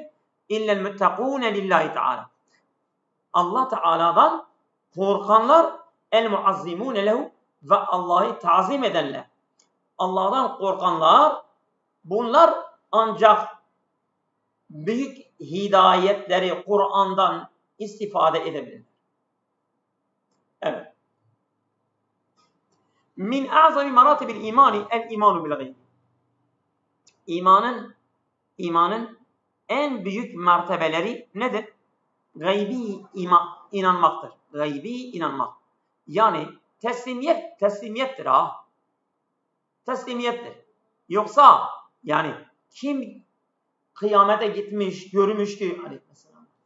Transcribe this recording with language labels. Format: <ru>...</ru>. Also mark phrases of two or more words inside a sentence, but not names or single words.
<ar>إلا المتقون لله تعالى.</ar> <tr>Allah Teala'dan korkanlar,</tr> <ar>المعظمون له,</ar> <tr>ve Allah'ı tazim edenler. Allah'tan korkanlar, bunlar ancak büyük hidayetleri Kur'an'dan istifade edebilir. Evet.</tr> <ar>من أعظم مراتب الإيمان الإيمان بالغيب.</ar> <tr>İmanın en büyük mertebeleri nedir? Gaybi inanmaktır. Gaybi inanmak. Yani teslimiyettir ha. Teslimiyettir. Yoksa yani kim kıyamete gitmiş, görmüş ki aleyhisselam.</tr>